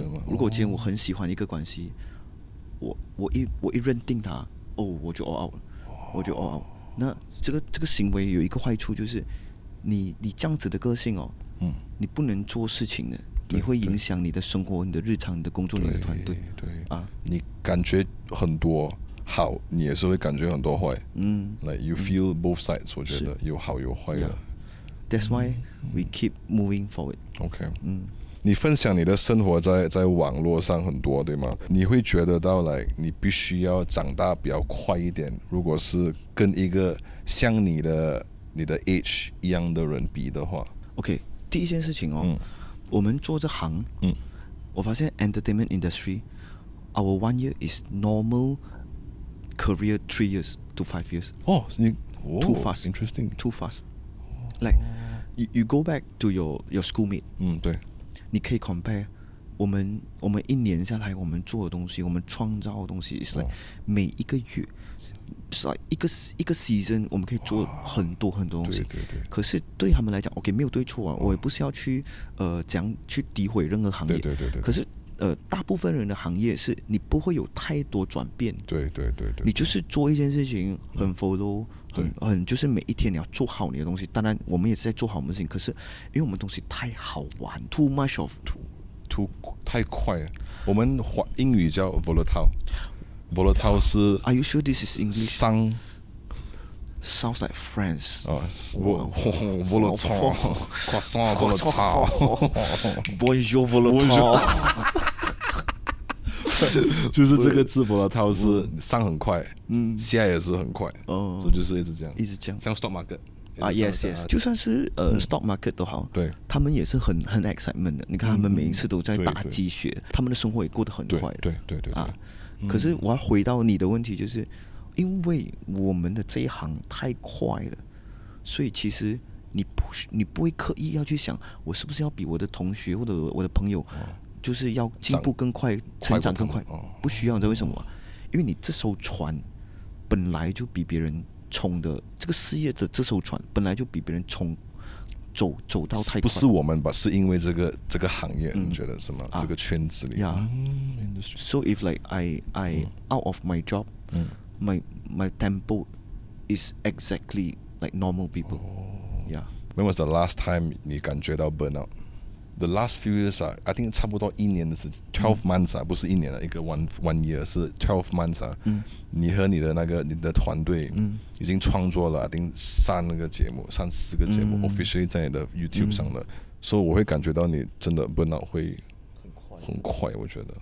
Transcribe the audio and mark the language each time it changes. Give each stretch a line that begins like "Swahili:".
Chinese: 如果今天我很喜欢一个关系，我一认定它，我就 all out 了，我就 all out。那这个行为有一个坏处就是，你这样子的个性你不能做事情的，你会影响你的生活、你的日常、你的工作、你的团队。你感觉很多好，你也是会感觉很多坏。 like you feel both sides，我觉得有好有坏的。
English: That's why we keep moving forward.
Chinese: OK，你分享你的生活在网络上很多，对吗？你会觉得到你必须要长大比较快一点，如果是跟一个像你的 age 一样的人比的话。
English: OK，第一件事情我们做这行，我发现 entertainment industry our 1 year is normal career 3 years to 5 years. Too fast. Interesting. Too fast. Like you go back to your schoolmate，
Chinese: 对，你可以 compare 我们一年下来我们做的东西，我们创造的东西是 like 每一个月是 like 一个 season 我们可以做很多很多东西。对。可是对他们来讲 ，OK 没有对错啊，我也不是要去讲去诋毁任何行业。对。可是大部分人的行业是你不会有太多转变。对。你就是做一件事情很 follow，很就是每一天你要做好你的东西。当然我们也是在做好我们的事情，可是因为我们东西太好玩 ， too much of too 太快了。我们英语叫 volatile 是
English: Are you sure this is English?
Chinese: 商
English: Sounds like French. volatile croissant volatile Bonjour volatile.
Chinese: 就是这个字 volatile 是上很快，下也是很快，所以就是一直这样，像 stock market。 yes， 就算是stock market 都好，对，他们也是很 excitement 的。你看他们每一次都在打鸡血，他们的生活也过得很快。对。可是我要回到你的问题，就是因为我们的这一行太快了，所以其实你不会刻意要去想，我是不是要比我的同学或者我的朋友，就是要进步更快，成长更快，不需要。你知道为什么吗？因为你这艘船本来就比别人冲的，这个事业的这艘船本来就比别人走到太快。不是我们吧？是因为这个行业，你觉得是吗？这个圈子里。
English: So if like I out of my job, my tempo is exactly like normal people. Yeah.
Chinese: When was the last time 你感觉到 burnout？ The last few years I think 差不多1年的是12 months 不是1年了，一个 one year 是12 months 你和你的团队已经创作了 I think 3个节目，4个节目 officially 在你的 YouTube 上了，所以我会感觉到你真的 burnout 会很快，我觉得。